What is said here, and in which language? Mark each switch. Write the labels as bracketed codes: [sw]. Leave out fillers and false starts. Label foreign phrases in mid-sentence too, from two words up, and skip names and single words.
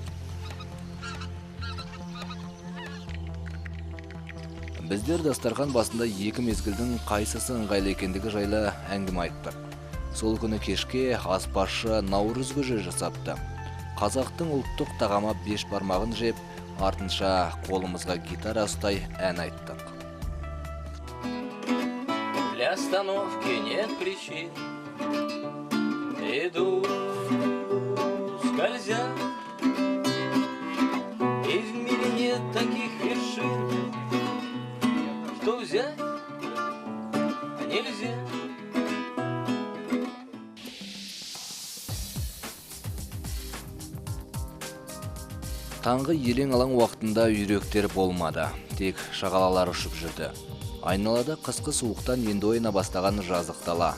[kk] Біздер дастархан басында екі мезгілдің қайсысы ыңғайлы екендігі жайлы әңгіме айттық. Сол күні кешке аспазшы наурыз көже жасапты. Қазақтың ұлттық тағамы беш бармағын жеп, артынша қолымызға гитара ұстай ән айттық. [ru] Для остановки нет причин, иду, скользя, и в мире нет таких вершин, что взять нельзя. [kk] Таңғы елең алаң уақытында үйректер болмады, тек шағалалар ұшып жүрді. Айналада қысқы суықтан енді ойна бастаған жазық дала.